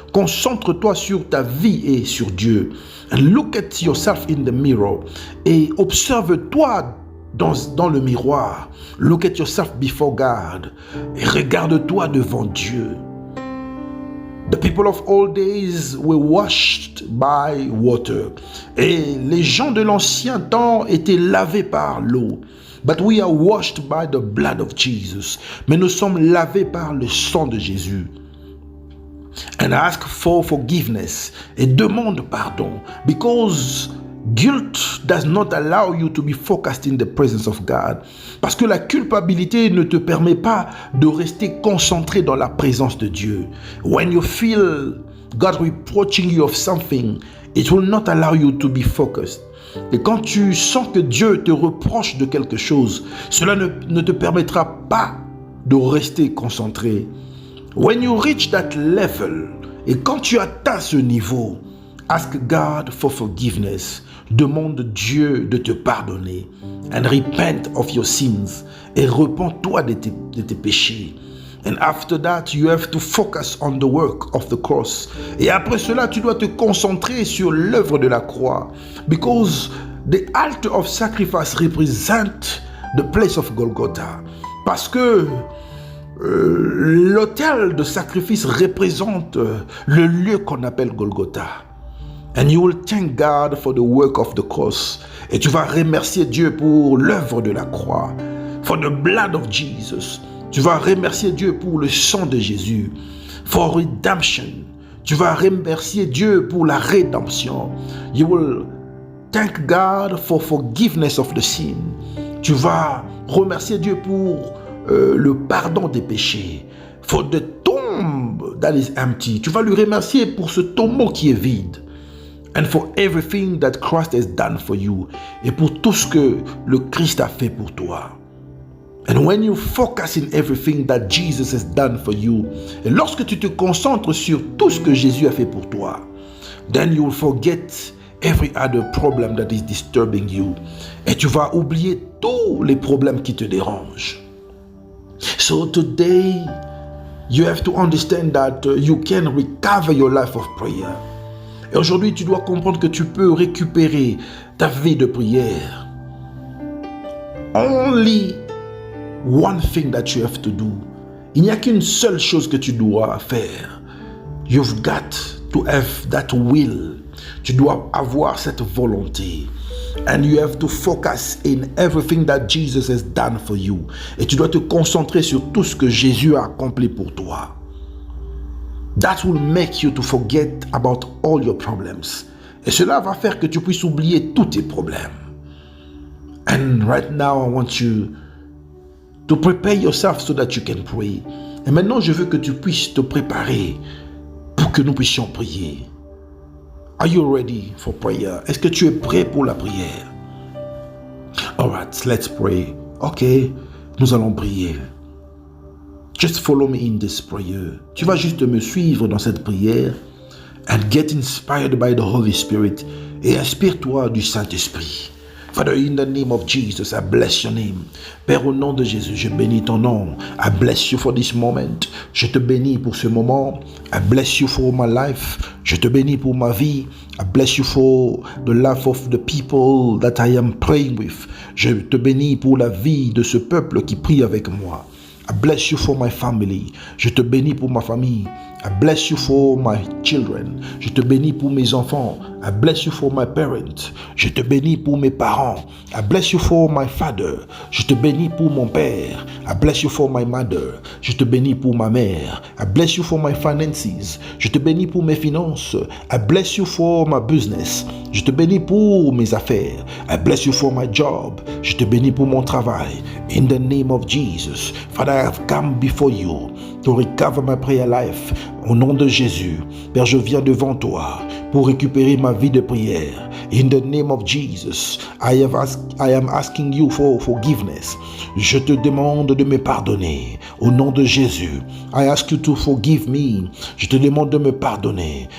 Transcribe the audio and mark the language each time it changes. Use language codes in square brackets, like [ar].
[fr] Concentre-toi sur ta vie et sur Dieu. [en] And look at yourself in the mirror. [fr] Et observe-toi dans le miroir. [en] Look at yourself before God. [fr] Et regarde-toi devant Dieu. [en] The people of old days were washed by water. [fr] Et les gens de l'ancien temps étaient lavés par l'eau. [en] But we are washed by the blood of Jesus. [fr] Mais nous sommes lavés par le sang de Jésus. [en] And ask for forgiveness. [fr] Et demande pardon. [en] Because guilt does not allow you to be focused in the presence of God. [fr] Parce que la culpabilité ne te permet pas de rester concentré dans la présence de Dieu. [en] When you feel God reproaching you of something, it will not allow you to be focused. [fr] Et quand tu sens que Dieu te reproche de quelque chose, cela ne te permettra pas de rester concentré. [en] When you reach that level, [fr] et quand tu atteins ce niveau, [en] Ask God for forgiveness. [fr] Demande Dieu de te pardonner. [en] And repent of your sins. [fr] Et repens-toi de tes péchés. [en] And after that, you have to focus on the work of the cross. [fr] Et après cela, tu dois te concentrer sur l'œuvre de la croix. [en] Because the altar of sacrifice represent the place of Golgotha. [fr] Parce que l'autel de sacrifice représente le lieu qu'on appelle Golgotha. [en] And you will thank God for the work of the cross. [fr] Et tu vas remercier Dieu pour l'œuvre de la croix. [en] For the blood of Jesus. [fr] Tu vas remercier Dieu pour le sang de Jésus. [en] For redemption. [fr] Tu vas remercier Dieu pour la rédemption. [en] You will thank God for forgiveness of the sin. [fr] Tu vas remercier Dieu pour le pardon des péchés. [en] For the tomb that is empty. [fr] Tu vas lui remercier pour ce tombeau qui est vide. [en] And for everything that Christ has done for you. [fr] Et pour tout ce que le Christ a fait pour toi. [en] And when you focus in everything that Jesus has done for you, [fr] et lorsque tu te concentres sur tout ce que Jésus a fait pour toi, [en] then you will forget every other problem that is disturbing you. [fr] Et tu vas oublier tous les problèmes qui te dérangent. [en] So today, you have to understand that you can recover your life of prayer. [fr] Et aujourd'hui, tu dois comprendre que tu peux récupérer ta vie de prière. [en] Only one thing that you have to do. [fr] Il n'y a qu'une seule chose que tu dois faire. [en] You've got to have that will. [fr] Tu dois avoir cette volonté. [en] And you have to focus in everything that Jesus has done for you. [fr] Et tu dois te concentrer sur tout ce que Jésus a accompli pour toi. [en] That will make you to forget about all your problems. [fr] Et cela va faire que tu puisses oublier tous tes problèmes. [en] And right now, I want you to prepare yourself so that you can pray. [fr] Et maintenant, je veux que tu puisses te préparer pour que nous puissions prier. [en] Are you ready for prayer? [fr] Est-ce que tu es prêt pour la prière? [en] All right, let's pray. [fr] Ok, nous allons prier. [en] Just follow me in this prayer. [fr] Tu vas juste me suivre dans cette prière [en] and get inspired by the Holy Spirit [fr] et inspire-toi du Saint-Esprit. [en] Father, in the name of Jesus, I bless your name. [fr] Père, au nom de Jésus, je bénis ton nom. [en] I bless you for this moment. [fr] Je te bénis pour ce moment. [en] I bless you for my life. [fr] Je te bénis pour ma vie. [en] I bless you for the life of the people that I am praying with. [fr] Je te bénis pour la vie de ce peuple qui prie avec moi. [en] I bless you for my family. [fr] Je te bénis pour ma famille. [en] I bless you for my children. [fr] Je te bénis pour mes enfants. [en] I bless you for my parents. [fr] Je te bénis pour mes parents. [en] I bless you for my father. [fr] Je te bénis pour mon père. [en] I bless you for my mother. [fr] Je te bénis pour ma mère. [en] I bless you for my finances. [fr] Je te bénis pour mes finances. [en] I bless you for my business. [fr] Je te bénis pour mes affaires. [en] I bless you for my job. [fr] Je te bénis pour mon travail. [en] In the name of Jesus. Father, I have come before you to recover my prayer life. [fr] Au nom de Jésus, Père, je viens devant toi pour récupérer ma vie de prière. [en] In the name of Jesus, I am asking you for forgiveness. [fr] Je te demande de me pardonner. Au nom de Jésus, [en] I ask you to forgive me. [fr] Je te demande de me pardonner.